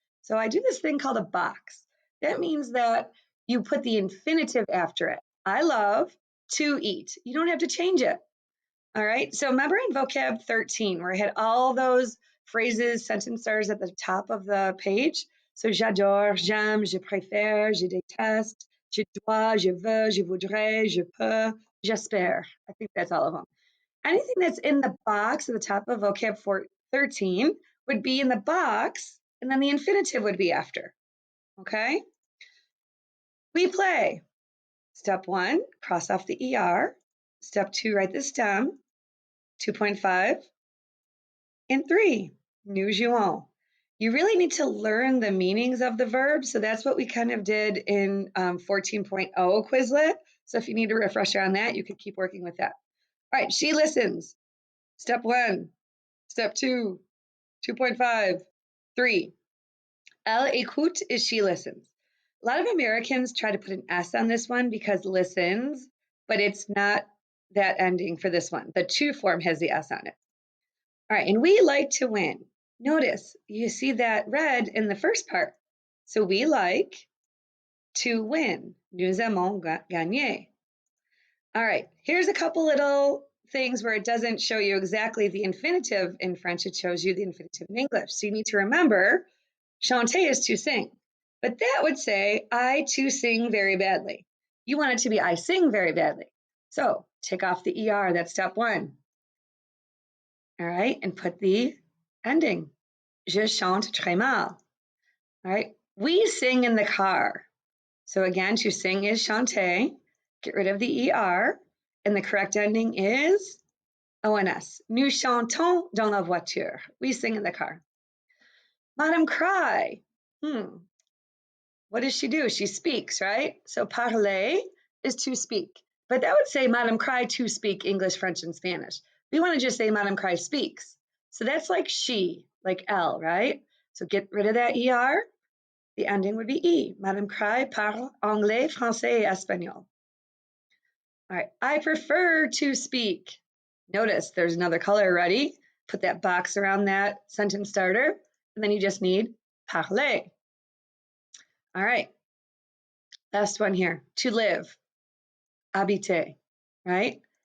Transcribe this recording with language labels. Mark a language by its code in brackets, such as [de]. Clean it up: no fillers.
[en] So I do this thing called a box. That means that you put the infinitive after it. I love to eat. You don't have to change it. All right. So remember in vocab 13, where I had all those phrases, sentence starters at the top of the page. [fr] So j'adore, j'aime, je préfère, je déteste, je dois, je veux, je voudrais, je peux, j'espère. [en] I think that's all of them. Anything that's in the box at the top of vocab 13 would be in the box, and then the infinitive would be after. Okay. We play. Step one, cross off the ER. Step two, write the stem. 2.5. And 3, [fr] nous jouons. [en] You really need to learn the meanings of the verbs. So that's what we kind of did in 14.0 Quizlet. So if you need a refresher on that, you could keep working with that. All right, she listens. Step 1, step 2, 2.5, 3. [fr] Elle écoute [en] is she listens. A lot of Americans try to put an S on this one because listens, but it's not that ending for this one. The to form has the S on it. All right, and we like to win. Notice you see that red in the first part. So we like to win. [fr] Nous aimons gagner. [en] All right, here's a couple little things where it doesn't show you exactly the infinitive in French, it shows you the infinitive in English. So you need to remember, chanter is to sing. But that would say, I to sing very badly. You want it to be, I sing very badly. So take off the ER, that's step 1. All right, and put the ending. [fr] Je chante très mal. [en] All right, we sing in the car. So again, to sing is chanter. Get rid of the ER. And the correct ending is ONS. [fr] Nous chantons dans la voiture. [en] We sing in the car. Madame cry. What does she do? She speaks, right? So parler is to speak. but that would say Madame Cry to speak English, French, and Spanish. We want to just say Madame Cry speaks. So that's like she, like L, right? So get rid of that ER. The ending would be E. [fr] Madame Cry parle anglais, français, et espagnol. [en] All right, I prefer to speak. Notice there's another color ready. Put that box around that sentence starter, and then you just need parler. All right, last one here, to live, habiter, right?